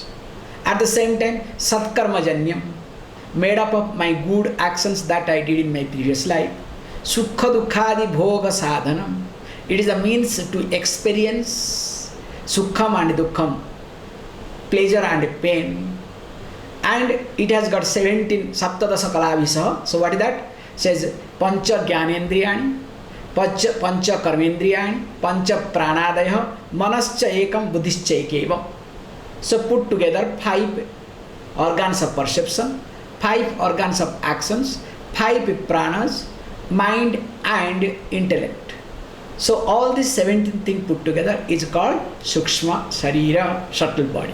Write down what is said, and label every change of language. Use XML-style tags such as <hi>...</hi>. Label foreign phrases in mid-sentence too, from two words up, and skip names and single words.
<en>At the same time, Satkarmajanyam, made up of my good actions that I did in my previous life.</en> <sa>Sukha Dukkhadi Bhoga Sadhanam,</sa> <en>it is a means to experience Sukham and Dukkham, pleasure and pain. And it has got 17</en> <sa>Saptadasa Kalavisaha.</sa> <en>So what is that?</en> <sa>Says Pancha Jnanendriyani, Pancha Karmendriyani, Pancha Pranadaya, Manascha Ekam Buddhischa Ekevam.</sa> <en>So put together 5 organs of perception, 5 organs of actions, 5 pranas, mind and intellect. So all these 17 things put together is called</en> <sa>Sukshma Sharira,</sa> <en>subtle body.</en>